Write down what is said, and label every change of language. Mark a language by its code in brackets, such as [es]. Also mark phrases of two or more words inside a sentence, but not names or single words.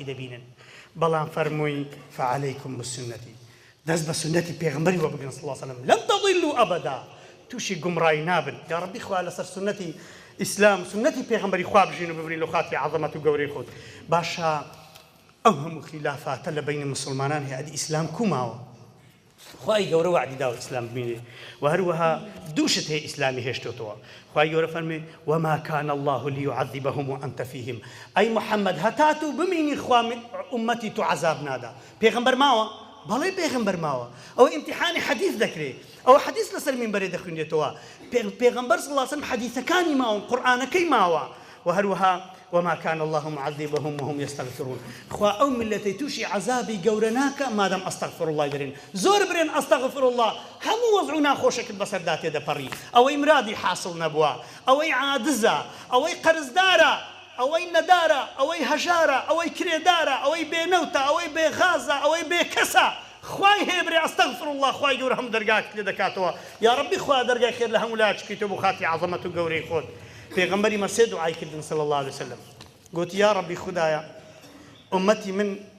[ckb] دەبینن بەڵام فەرمووی [ar] فعەلەیکم بسنەتی [ckb] دەست بە سنەتی پێغەمبەری وە بگرن [ar] صلی الله علیه وسلم لەن تەضیلوا ئەبەدا [ckb] تووشی گومڕایی نابن [ar] یا ڕەبی [ckb] خوا لەسەر سنەتی ئیسلام سنەتی پێغەمبەری خوا بژین و ببرین لە خاتی عەظەمەت و گەورەی خۆت باشە ئەو هەموو خلافاتە لە بینی مسلمانان هەیە ئەدی ئیسلام کوماوە خوای گەورە وعدی داوە ئیسلام ببینێ و هەروەها دووشت هەیە ئیسلامی هێشتۆتەوە خوای گەورە فەرمێ [ar] وما كان الله ليعذبهم وأنت فيهم [ckb] ئەی محەممەد هەتا تو بمینی خوا ئومەتی تو عەزاب نادا پێغەمبەر ماوە بەڵێ پێغەمبەر ماوە ئەوە ئیمتیحانی حەدیث دەکرێت ئەوە حەدیث لەسەر مینبەرێ دەخوێنێتەوە پێغەمبەر [ar] صلی الله علیه وسلم [ckb] حەدیثەکانی ماون قورئانەکەی ماوە و هەروەها [ar] وما كان الله معذبهم وهم [ckb] يستغفرون خوا ئەو میلەتەی تووشی عەزابی گەورە ناکە مادام [ar] ئەستەغفر الله [ckb] دەرێن زۆر برێن [ar] ئەستەغفر الله [ckb] هەموو وەزع و ناخۆشێکت بەسەردا تێدەپەڕی ئەوەی مرادی حاصل نەبووە ئەوەی عادزە ئەوەی قەرزدارە ئەوەی نەدارە ئەوەی هەژارە ئەوەی کرێدارە ئەوەی بێنەوتە ئەوەی بێغازە ئەوەی بێکەسە خوای هێبرێ [ar] ئەستەغفر الله [ckb] خوای گەورە هەموو دەرگاکت لێ دەکاتەوە [ar] یا ڕەبی [ckb] خوا دەرگای خێر لە هەموو لایەکیتەوە بۆ خاتی عەظەمەت و گەورەی خۆت پێغەمبەری مە سێ دوعای کردن [ar] صلی الله عليه وسلم [ckb] گوتی یا ڕەبی خودایە ئومەتی من